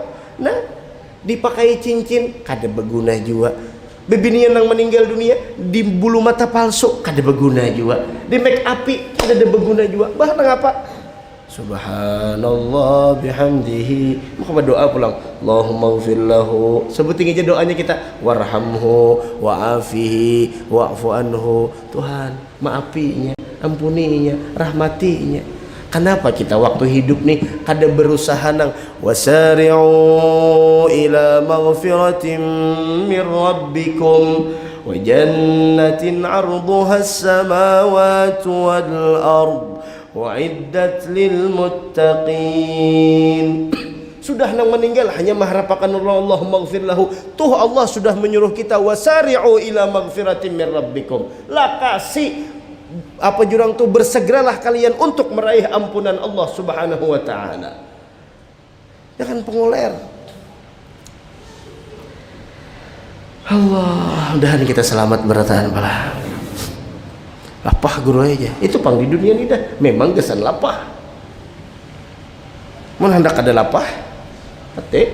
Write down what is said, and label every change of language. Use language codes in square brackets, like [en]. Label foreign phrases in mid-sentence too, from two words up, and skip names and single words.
[bjn] Nah dipakai cincin kada berguna juga. Bebinian yang meninggal dunia di bulu mata palsu kada berguna juga, di make upi kada ada berguna juga. Bahkan apa? [ar] سبحان الله وبحمده. [bjn] Maka berdoa pulang. [ar] اللهم اغفر له. [bjn] Sebutin aja doanya kita. [ar] وارحمه وعافه واعف عنه. [bjn] Tuhan, maafinya, ampuninya, rahmatinya. Kenapa kita waktu hidup nih kada berusaha nang [ar] وسارعوا إلى مغفرة من ربكم وجنة عرضها السماوات والأرض أعدت للمتقين. [bjn] Sudah nang meninggal hanya mengharapkan [ar] اللهم اغفر له. [bjn] Tuh Allah sudah menyuruh kita [ar] وسارعوا إلى مغفرة من ربكم. [bjn] Lah kasih apa jurang tuh bersegeralah kalian untuk meraih ampunan Allah [ar] سبحانه وتعالى. [bjn] Jangan pengoler. Allah, mudahan kita selamat berataan pala. Lapah guru aja. Itu pang di dunia ini dah. Memang kesan lapah. Mun hendak ada lapah, hati.